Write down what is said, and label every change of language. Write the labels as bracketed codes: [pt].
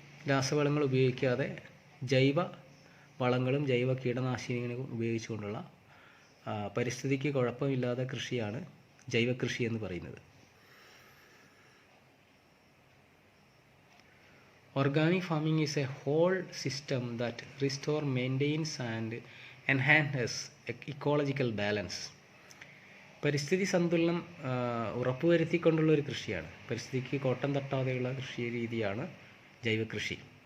[ml] രാസവളങ്ങൾ ഉപയോഗിക്കാതെ ജൈവ വളങ്ങളും ജൈവ കീടനാശിനികളും ഉപയോഗിച്ചുകൊണ്ടുള്ള പരിസ്ഥിതിക്ക് കുഴപ്പമില്ലാത്ത കൃഷിയാണ് ജൈവകൃഷി എന്ന് പറയുന്നത്. [en] Organic farming is a whole system that restores, maintains and enhances ecological balance. [ml] പരിസ്ഥിതി സന്തുലനം ഉറപ്പുവരുത്തിക്കൊണ്ടുള്ള ഒരു കൃഷിയാണ്. പരിസ്ഥിതിക്ക് കോട്ടം തട്ടാതെയുള്ള കൃഷി രീതിയാണ് ജൈവകൃഷി.